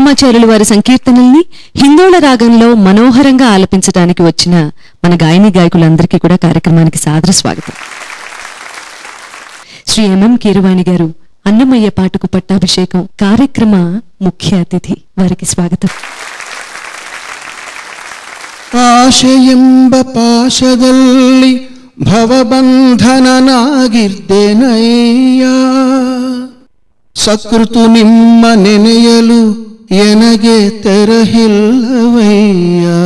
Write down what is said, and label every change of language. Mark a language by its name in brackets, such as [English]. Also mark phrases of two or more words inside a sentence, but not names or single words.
[Telugu] అన్నమాచార్యులు వారి సంకీర్తనల్ని హిందోళ రాగంలో మనోహరంగా ఆలపించడానికి వచ్చిన మన గాయని గాయకులందరికీ కూడా కార్యక్రమానికి సాదర స్వాగతం. శ్రీ ఎంఎం కీరవాణి గారు అన్నమయ్య పాటకు పట్టాభిషేకం కార్యక్రమ ముఖ్య అతిథి, వారికి స్వాగతం. [Kannada] ಆಶೆಯೆಂಬ ಪಾಶದಲ್ಲಿ ಭವಬಂಧನನಾಗಿರ್ದೇನಯ್ಯ, ಸಕೃತು ನಿಮ್ಮ ನೆನೆಯಲು ಎನಗೆ ತೆರಹಿಲ್ಲವಯ್ಯ.